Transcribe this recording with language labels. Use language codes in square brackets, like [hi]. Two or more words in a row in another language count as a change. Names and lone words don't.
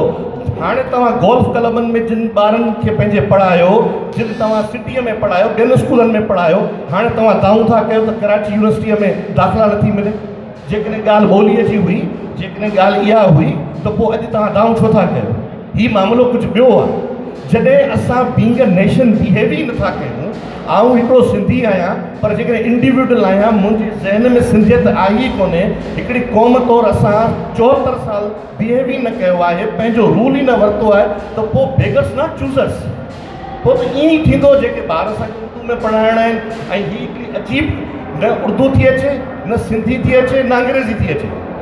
[sd] हाणे तव्हां गोल्फ क्लबनि में जिन ॿारनि खे पंहिंजे पढ़ायो, जिन तव्हां सिटीअ में पढ़ायो, ॿियनि स्कूलनि में पढ़ायो, हाणे तव्हां दाऊं था कयो त कराची यूनिवर्सिटीअ में दाख़िला नथी मिले। जेकॾहिं ॻाल्हि ॿोलीअ जी हुई, जेकॾहिं ॻाल्हि इहा हुई त पोइ अॼु तव्हां दाऊं छो था कयो? हीउ मामिलो कुझु ॿियो आहे। जॾहिं असां [en] being a nation [sd] बिहेव ई नथा कयूं, आऊं हिकिड़ो सिंधी आहियां, पर जेकॾहिं इंडिविजुअल आहियां, मुंहिंजी ज़हन में सिंधियत आई ई कोन्हे। हिकिड़ी क़ौम तौरु असां 74 साल बिहेव ई न कयो आहे, पंहिंजो रूल ई न वरितो आहे, त पोइ [en] beggars not choosers. [sd] पोइ त ईअं ई थींदो, जेके ॿार असांखे उर्दू में पढ़ाइणा आहिनि, ऐं हीअ हिकिड़ी अजीब, न उर्दू थी अचे, न सिंधी थी अचे, न अंग्रेज़ी थी अचे।